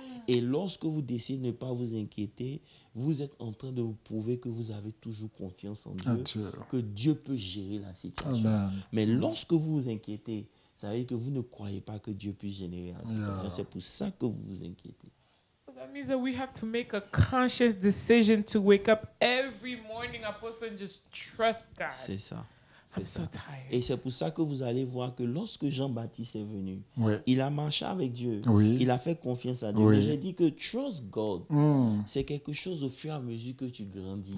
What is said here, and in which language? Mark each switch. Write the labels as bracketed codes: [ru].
[fr] Et lorsque vous décidez de ne pas vous inquiéter, vous êtes en train de vous prouver que vous avez toujours confiance en Dieu, Dieu. que Dieu peut gérer la situation. Amen. Mais lorsque vous vous inquiétez, ça veut dire que vous ne croyez pas que Dieu puisse générer la situation. [en] Yeah. [fr] C'est pour ça que vous vous inquiétez. [en] So that means that we have to make a conscious decision to wake up every morning, Apostle, and just trust God. [fr] C'est ça. [en] I'm [fr] C'est [en] so [fr] ça. [en] tired. [fr] Et c'est pour ça que vous allez voir que lorsque Jean-Baptiste est venu, Oui. il a marché avec Dieu. Oui. Il a fait confiance à Dieu. Oui. Mais j'ai dit que [en] trust God, Mm. [fr] c'est quelque chose au fur et à mesure que tu grandis.